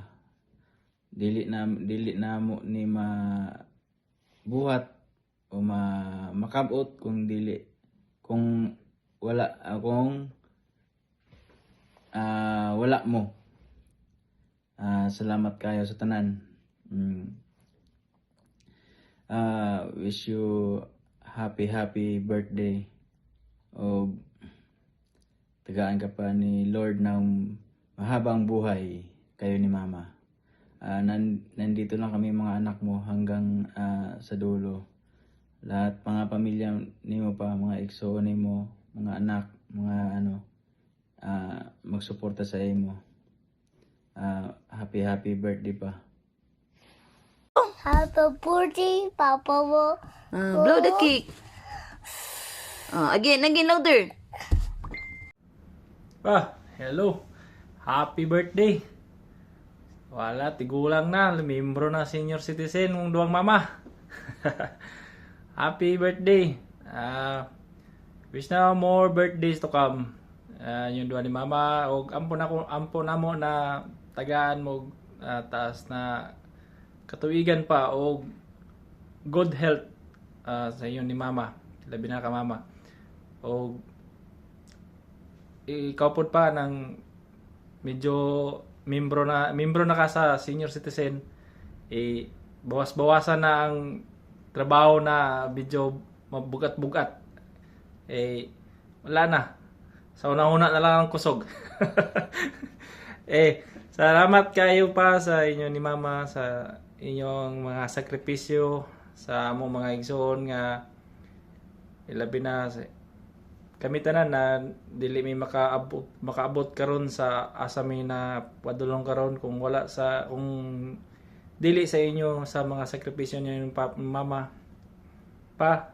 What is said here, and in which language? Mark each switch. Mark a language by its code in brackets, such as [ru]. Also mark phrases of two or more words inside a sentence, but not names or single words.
[ceb] Dili na mo ni mabuhat o makabot kung dili kung wala mo. Salamat kayo sa tanan. [en] Wish you happy birthday. [tl] O tagaan ka pa ni Lord ng mahabang buhay kayo ni Mama. Nandito lang kami mga anak mo hanggang sa dulo. [ceb] Lahat mga pamilya nimo pa, mga igsoon nimo, mga anak, mga magsuporta sa imo. [en] Happy birthday pa. Happy birthday, Papa mo. Blow the cake. Again louder. Hello. Happy birthday. [ceb] Wala, tigulang na. Membro na [en] senior citizen [ceb] mong duwang mama. [en] Happy birthday. Wish na more birthdays to come. [ceb] Yung duwa ni mama. O ampo na mo na tagaan mo taas na katuigan pa. O [en] good health [ceb] sa iyo ni mama. Labi na ka mama. O ikaw po pa ng medyo membro na ka sa [en] senior citizen, [ceb] bawas-bawasan na ang trabaho na medyo mabugat-bugat. Wala na. Sa una-una na lang ang kusog. Salamat kayo pa sa inyo ni mama, sa inyong mga sakripisyo, sa among mga igsoon nga ilabi na kami tanan na dili mi makaabot karon sa asami na padulong karon kung dili sa inyo sa mga sakripisyo niyo mama pa.